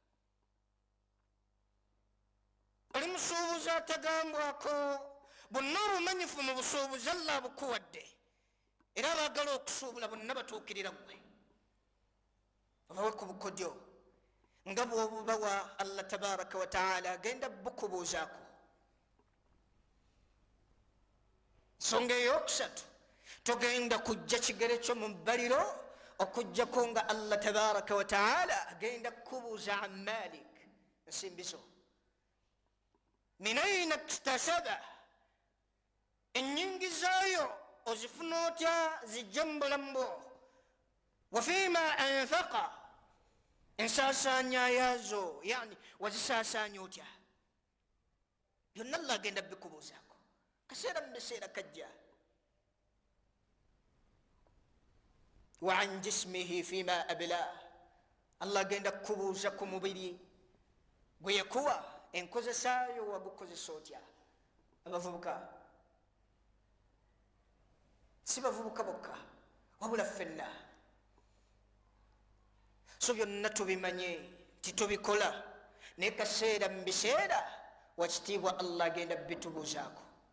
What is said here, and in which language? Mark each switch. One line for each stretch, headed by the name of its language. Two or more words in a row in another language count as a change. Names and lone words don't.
Ganda: oli musuubuzi atagambwako, bonna obumanyifu mu busuubuzi allah bukuwadde, era abaagala okusuubula bonna batuukirira gwe, obawe ku bukodyo nga bwobubawa allah
Arabic: تبارك وتعالى
Ganda: agenda bukubuuzaako. nsonga eyokusatu, togenda kujja kigere kyo mu bbaliro okujjako nga allah
Arabic: تبارك وتعالى
Ganda: agenda kukubuuza
Arabic: عن مالك,
Ganda: nsimbi zo.
Arabic: من أين اكتسب,
Ganda: ennyingi zaayo ozifuna otya zijja mu bulamu bwo.
Arabic: وفيما أنفق,
Ganda: ensaasaanya yaazo yani wazisaasaanya otya. byonna allah agenda bikubuuzaako kaseera mu biseera kajja.
Arabic: وعن جسمه فيما أبلى,
Ganda: allah agenda kukubuuza ku mubiri gwe yakuwa, enkozesaayo wagukozesa otya. abavubuka si bavubuka bokka wabula ffenna, so byonna tubimanye titubikola, naye kaseera mu biseera wakitiibwa allah agenda bitubuuzaako.